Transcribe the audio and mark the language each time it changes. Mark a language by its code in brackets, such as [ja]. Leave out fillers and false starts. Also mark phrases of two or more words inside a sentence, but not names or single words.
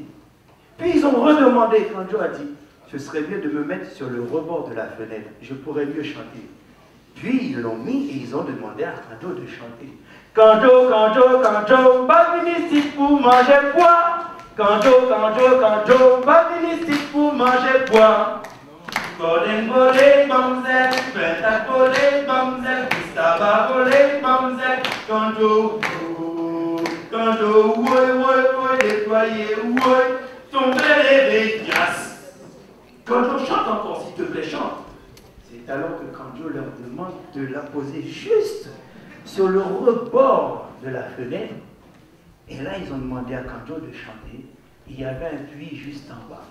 [fr] Puis ils ont redemandé, Kanjo a dit, ce serait bien de me mettre sur le rebord de la fenêtre, je pourrais mieux chanter. Puis ils l'ont mis et ils ont demandé à Kanjo de chanter. Kanjo, Kanjo, Kanjo, pas venu ici pour manger quoi? Kanjo, Kanjo, Kanjo, pas venu ici pour manger quoi? Corden volé, bomzel, pentat volé, bomzel, Gustava volé, bomzel, Kanjo, Kanjo, woy, woy, woy, déployé, woy, tomber les veillasses. Kanjo, chante encore, s'il te plaît, chante. C'est alors que Kanjo leur demande de la poser juste sur le rebord de la fenêtre. Et là, ils ont demandé à Kanjo de chanter. Il y avait un puits juste en bas.